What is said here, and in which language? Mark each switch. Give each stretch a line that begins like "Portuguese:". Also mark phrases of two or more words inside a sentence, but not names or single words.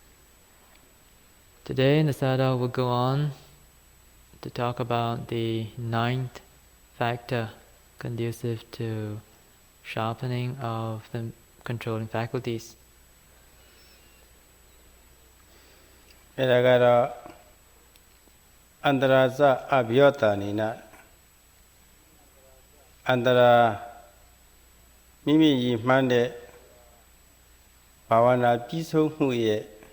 English: Today, the Sayadaw will go on to talk about the 9th factor conducive to sharpening of the controlling faculties.
Burmese: အဲ့ဒါကတော့အန္တရာဇအဘယောတာနိနအန္တရာမိမိရည်မှန်းတဲ့ဘာဝနာပြီးဆုံးမှုရဲ့